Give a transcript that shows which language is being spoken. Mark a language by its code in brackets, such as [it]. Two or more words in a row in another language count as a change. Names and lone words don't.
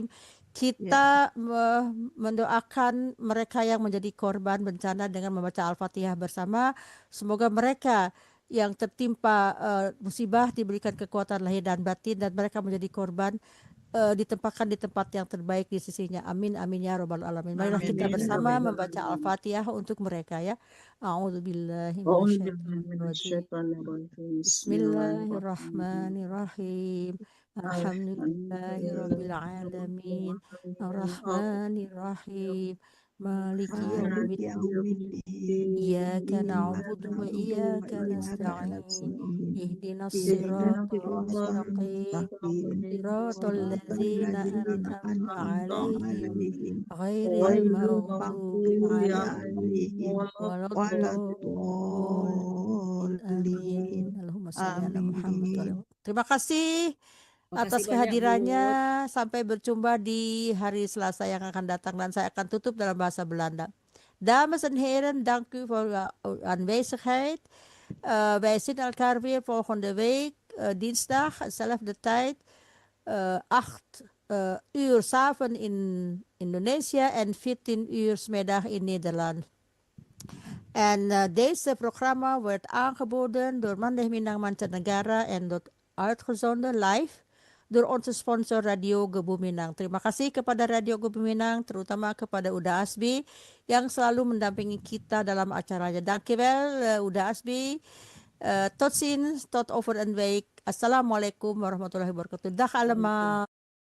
[id] Kita mendoakan mereka yang menjadi korban bencana dengan membaca Al-Fatihah bersama. Semoga mereka yang tertimpa musibah diberikan kekuatan lahir dan batin dan mereka menjadi korban ditempatkan di tempat yang terbaik di sisinya. [ar] آمين آمين يا رب العالمين. [id] Marilah [ar] Amin, [id] kita [ar] ya [id] bersama [ar] Rabbal [id] membaca [ar] alamin. [id] Al-Fatihah untuk mereka ya. [ar] أعوذ بالله من الشيطان الرجيم. بسم الله الرحمن الرحيم. الحمد لله رب العالمين. الرحمن الرحيم. مالك يوم الدين. إياك نعبد وإياك نستعين. اهدنا الصراط المستقيم. صراط الذين أنعمت عليهم غير المغضوب عليهم ولا الضالين. Amin. اللهم صل على محمد. [id] Terima kasih atas Makasih banyak, kehadirannya. Sampai berjumpa di hari Selasa yang akan datang dan saya akan tutup dalam bahasa Belanda. [nl] Dames en heren, dank u voor uw aanwezigheid. Wij zien elkaar weer volgende week dinsdag, hetzelfde tijd, 8 uur 's avonds in Indonesië en 14 uur 's middag in Nederland. En deze programma wordt aangeboden door Mandeh Minang Mancanegara en wordt uitgezonden live door onze sponsor Radio Gebu Minang. [id] Terima kasih kepada Radio Gebu Minang, terutama kepada Uda Asbi yang selalu mendampingi kita dalam acaranya. [nl] Dankjewel Uda Asbi. Tot ziens, tot over een week. [ar] السلام عليكم ورحمة الله وبركاته. [nl] Dag allemaal.